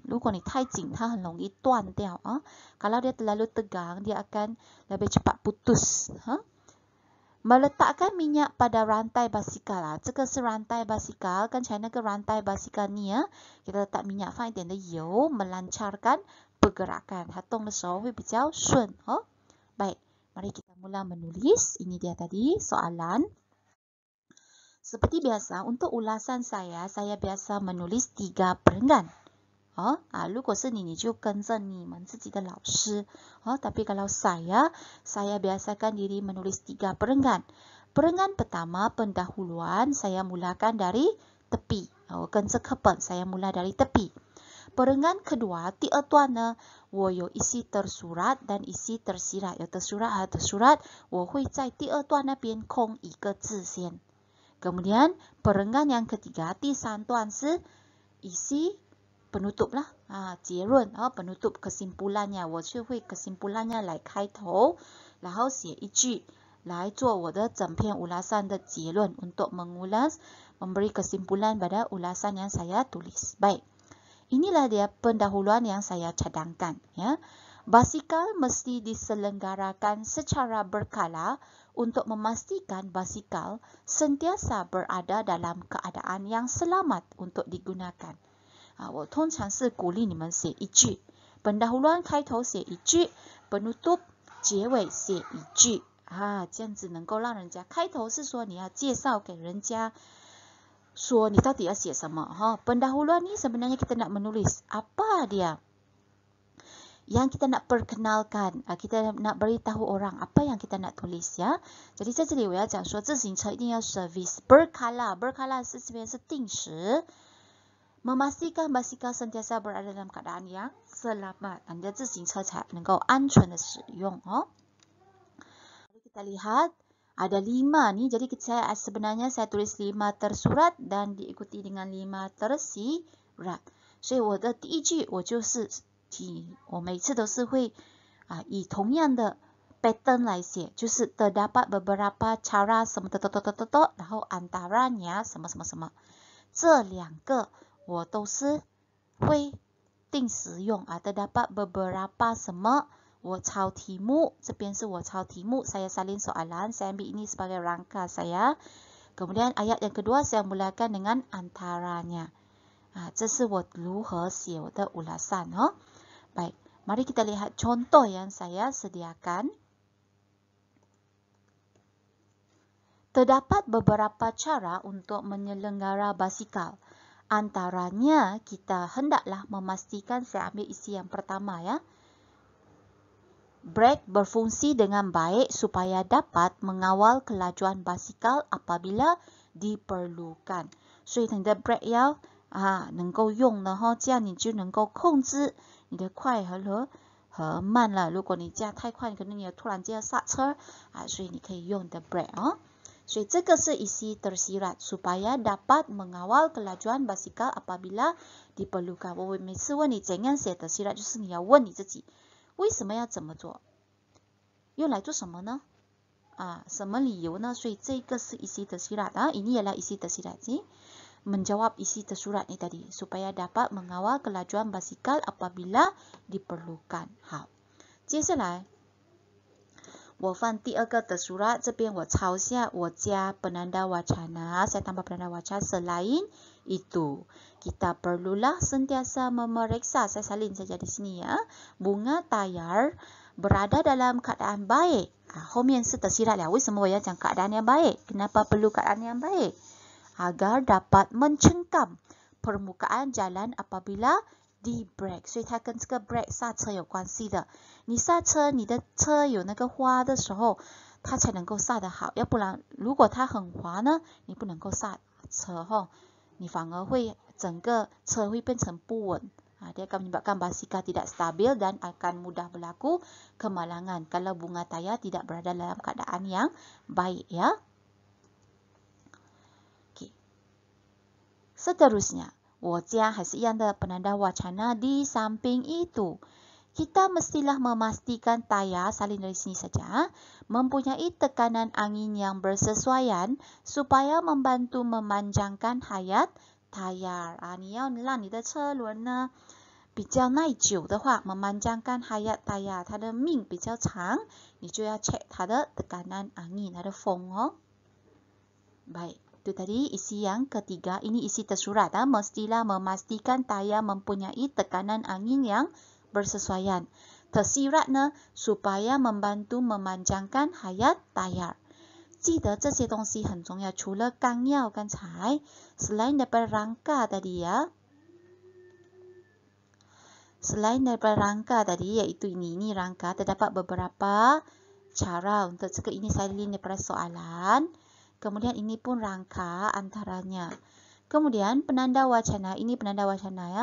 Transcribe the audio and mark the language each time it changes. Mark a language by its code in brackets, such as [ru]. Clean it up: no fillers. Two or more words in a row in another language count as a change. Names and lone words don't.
[zh] 如果你太紧，它很容易断掉 [ms] Kalau dia terlalu tegang, dia akan lebih cepat putus. Meletakkan minyak pada rantai basikal [zh] 这个是 [ms] rantai basikal. [zh] 刚才那个 [ms] rantai basikal ni kita letak minyak [zh] 放一点的油 [ms] melancarkan pergerakan. [zh] 它动的时候会比较顺 [ms] Baik. Mari kita mula menulis. Ini dia tadi soalan. Seperti biasa, untuk ulasan saya biasa menulis 3 perenggan. [zh] 如果是你就跟着你们自己的老师。 [ms] Tapi kalau saya biasakan diri menulis 3 perenggan. Perenggan pertama, pendahuluan, saya mulakan dari tepi. [zh] 跟着课本 [ms] saya mula dari tepi. Perenggan kedua, [zh] 第二段呢，我有 [ms] isi tersurat dan isi tersirat. [zh] 有tersurat 和 tersurat， 我会在第二段那边空一个字先。 [ms] Kemudian perenggan yang ketiga, [zh] 第三段是 [ms] isi penutup lah, 结论 penutup kesimpulannya， [zh] 我就会 kesimpulannya 来开头，然后写一句来做我的整篇 ulasan 的结论 [ms] untuk mengulas, memberi kesimpulan pada ulasan yang saya tulis. Baik. Inilah dia pendahuluan yang saya cadangkan Basikal mesti diselenggarakan secara berkala untuk memastikan basikal sentiasa berada dalam keadaan yang selamat untuk digunakan. [zh] 我通常是鼓励你们写一句 pendahuluan 开头写一句 penutup 结尾写一句这样子能够让人家开头是说你要介绍给人家说你到底要写什么 [ms] pendahuluan ni sebenarnya kita nak menulis apa dia yang kita nak perkenalkan kita nak beritahu orang apa yang kita nak tulis jadi [zh] 在这里我要讲说自行车一定要 [ms] service berkala [zh] 是这边是定时 [ms] memastikan basikal sentiasa berada dalam keadaan yang selamat [zh] 你的自行车才能够安全的使用 [ms] kita lihat ada 5 nih, jadi sebenarnya saya tulis 5 tersurat dan diikuti dengan 5 tersirat. [zh] 所以我的第一句我就是我每次都是会以同样的 pattern 来写，就是 [ms] terdapat beberapa cara [zh] 什么然后 antaranya 什么什么什么，这2个我都是会定时用 [ms] terdapat beberapa [zh] 什么我抄题目，这边是我抄题目, [ms] saya salin soalan, saya ambil ini sebagai rangka saya. Kemudian ayat yang kedua saya mulakan dengan antaranya. [zh] 这是我如何写我的 ulasan. [ms] Baik, mari kita lihat contoh yang saya sediakan. Terdapat beberapa cara untuk menyelenggara basikal. Antaranya kita hendaklah memastikan, saya ambil isi yang pertama ya. Brake berfungsi dengan baik supaya dapat mengawal kelajuan basikal apabila diperlukan. [zh] 所以你的 brake 要能够用的这样你就能够控制你的快和慢了。如果你驾太快，可能你突然间要刹车所以你可以用你的 brake 所以这个是 [ms] isi tersirat supaya dapat mengawal kelajuan basikal apabila diperlukan。 [zh] 我每次问你怎样写tersirat，就是你要问你自己。为什么要这么做？用来做什么呢？什么理由呢？所以这个是 [ms] isi tersirat. Ini ialah isi tersirat sih. Menjawab isi tersurat ni tadi supaya dapat mengawal kelajuan basikal apabila diperlukan. [zh] 好，接下来我放第二个tersurat， 这边我抄下，我加 [ms] penanda wacana， saya tambah penanda wacana. Selain itu, kita perlulah sentiasa memeriksa, saya salin saja di sini ya, bunga tayar berada dalam keadaan baik. [zh] 后面是tersirat了，为什么我要讲 [ms] keadaan yang baik? Kenapa perlu keadaan yang baik? Agar dapat mencengkam permukaan jalan apabila di brake， [zh] 所以它跟这个 brake 刹车有关系的。你刹车，你的车有那个花的时候，它才能够刹得好，要不然如果它很滑呢，你不能够刹车你反而会整个车会变成不稳 [ms] dia akan menyebabkan basikal tidak stabil dan akan mudah berlaku kemalangan kalau bunga tayar tidak berada dalam keadaan yang baik ya. Okay. Seterusnya, [zh] 我家还是一样的 [ms] penanda wacana di samping itu. Kita mestilah memastikan tayar, salin dari sini saja, mempunyai tekanan angin yang bersesuaian supaya membantu memanjangkan hayat tayar. [zh] 你要让你的车轮呢比较耐久的话 [ms] memanjangkan hayat tayar [zh] 它的命比较长 你就要 check 它的 [ms] tekanan angin [zh] 它的风 [ms] baik, itu tadi isi yang ketiga. Ini isi tersurat mestilah memastikan tayar mempunyai tekanan angin yang bersesuaian. Tersirat 呢 supaya membantu memanjangkan hayat tayar. [zh] 记得这些东西很重要，除了纲要刚才 [ms] selain daripada rangka tadi ya, selain daripada rangka tadi iaitu ini rangka, terdapat beberapa cara untuk cakap ini salin daripada soalan. Kemudian ini pun rangka antaranya. Kemudian penanda wacana, ini penanda wacana ya.